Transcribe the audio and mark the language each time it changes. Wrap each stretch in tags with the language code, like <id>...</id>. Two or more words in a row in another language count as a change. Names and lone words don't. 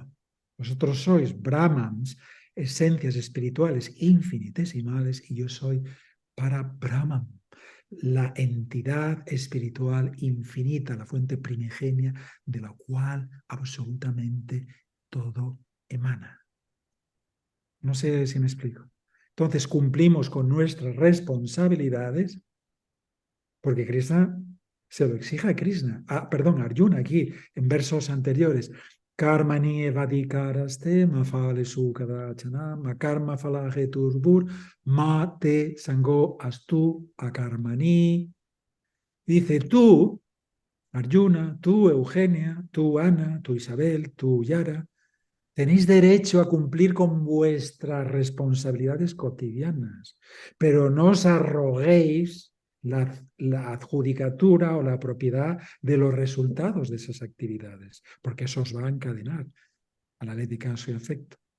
<es>Vosotros sois Brahmans, esencias espirituales infinitesimales, y yo soy para Brahman, la entidad espiritual infinita, la fuente primigenia de la cual absolutamente todo emana. No sé si me explico. Entonces cumplimos con nuestras responsabilidades porque Krishna se lo exige a Krishna, Arjuna aquí en versos anteriores.</es> <sa>Karmani evadikaraste mafale sukadachana makarma falaje turbur ma te sango astu akarmani.</sa> <es>Dice tú, Arjuna, tú, Eugenia, tú, Ana, tú, Isabel, tú, Yara, tenéis derecho a cumplir con vuestras responsabilidades cotidianas, pero no os arroguéis la adjudicatura o la propiedad de los resultados de esas actividades, porque eso os va a encadenar a la ley de causa y efecto.</es>